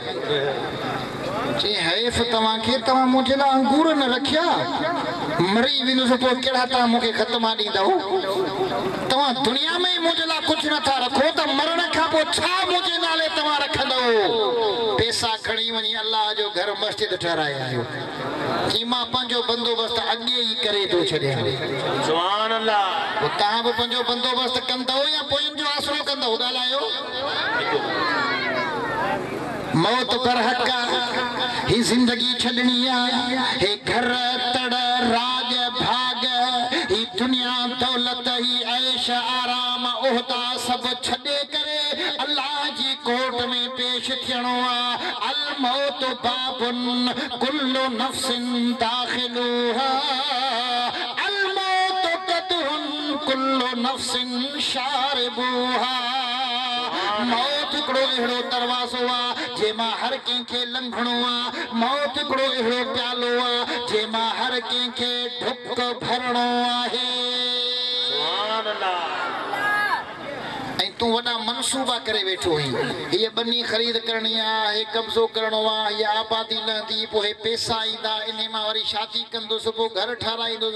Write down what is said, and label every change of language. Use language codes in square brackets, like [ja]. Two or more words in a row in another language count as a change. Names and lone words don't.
[sd] चई हैफ़ तव्हांखे तव्हां मुंहिंजे लाइ अंगूर न रखिया मरी वेंदुसि पोइ कहिड़ा तव्हां मूंखे ख़तमा ॾींदव तव्हां दुनिया में मुंहिंजे लाइ कुझु नथा रखो त मरण खां पोइ छा मुंहिंजे नाले तव्हां रखंदव पैसा खणी वञी अलाह जो घर मस्जिद ठाराए आयो कि मां पंहिंजो बंदोबस्त अॻे ई करे थो छॾियां [ar] سبحان الله [sd] पोइ तव्हां बि पंहिंजो बंदोबस्त कंदव या पोयनि जो आसरो कंदव ॻाल्हायो मौत बरहक ही जिंदगी छॾणी आहे हे घर तड़ राज भाग ही दुनिया दौलत ही ऐश आराम उहदा सभु छॾे करे अल्लाह जी कोर्ट में पेश थियणो आहे [ar] الموت باب كل نفس داخلها الموت كأس كل نفس شاربها [sd] मौत हिकिड़ो अहिड़ो दरवाज़ो आहे जंहिंमां हर कंहिंखे लंघणो आहे मौत हिकिड़ो अहिड़ो प्यालो आहे जंहिंमां हर कंहिंखे ढुक भरणो आहे ऐं तूं वॾा मनसूबा करे वेठो आहीं हीअ बनी ख़रीद करणी आहे हे कब्ज़ो करणो आहे हीअ आबादी लहंदी पोइ हे पैसा ईंदा इन मां वरी शादी कंदुसि पोइ घर ठाराईंदुसि